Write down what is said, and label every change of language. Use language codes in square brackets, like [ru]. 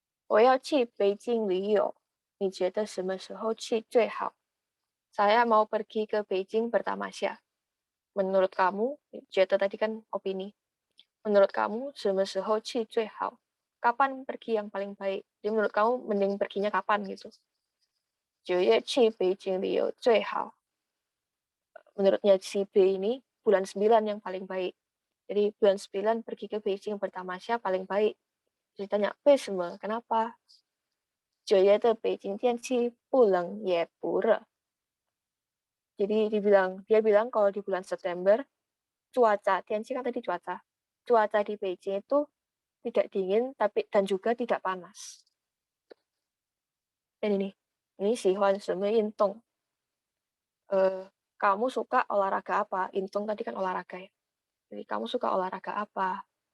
[zh] 我要去北京旅游，你觉得什么时候去最好? [id] Saya mau pergi ke Beijing bertamasya. Menurut kamu, 觉得 tadi kan opini. Menurut kamu, [zh] 什么时候去最好? [id] Kapan pergi yang paling baik? Jadi menurut kamu mending perginya kapan gitu? [zh] 9月去北京旅游最好. [id] Menurutnya si B ini, bulan 9 yang paling baik. Jadi bulan 9 pergi ke Beijing bertamasya paling baik. Jadi tanya, [zh] 为什么? [id] Kenapa? [zh] 9月的北京天气不冷也不热. [id] Jadi dia bilang kalau di bulan September, cuaca, tianqi kan tadi cuaca di Beijing itu tidak dingin dan juga tidak panas. Dan ini [zh] 喜欢什么运动? [id] Kamu suka olahraga apa? Intung tadi kan olahraga ya. Jadi kamu suka olahraga apa?